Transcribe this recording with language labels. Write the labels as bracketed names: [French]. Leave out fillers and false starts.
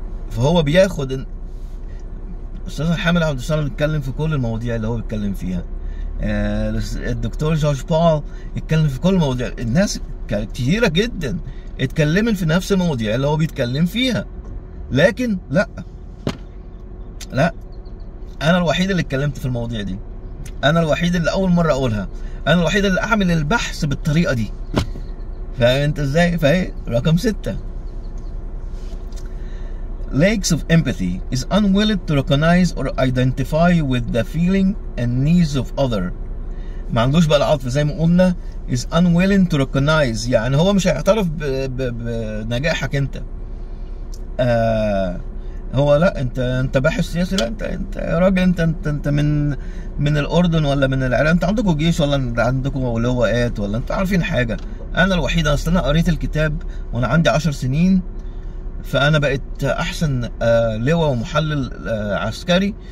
[Arabic] فهو بياخد استاذ حامد عبد السلام بيتكلم في كل المواضيع اللي هو بيتكلم فيها، الدكتور جورج بول يتكلم في كل المواضيع، الناس كتيره جدا اتكلمت في نفس المواضيع اللي هو بيتكلم فيها، لكن لا انا الوحيد اللي اتكلمت في المواضيع دي، انا الوحيد اللي اول مره اقولها، انا الوحيد اللي اعمل البحث بالطريقه دي. فاهم انت ازاي؟ فهي رقم [English] 6 lacks of empathy is unwilling to recognize or identify with the feeling and needs of other. [Arabic] ما عندوش بقى العطف زي ما قلنا، [English] is unwilling to recognize، [Arabic] يعني هو مش هيعترف بنجاحك انت. هو لا، انت باحث سياسي، لا انت يا راجل، انت من الاردن ولا من العراق، انت عندكم جيش ولا عندكم لواءات ولا انتوا عارفين حاجه؟ انا الوحيد، اصل انا قريت الكتاب وانا عندي 10 سنين، فانا بقيت احسن لواء ومحلل عسكري.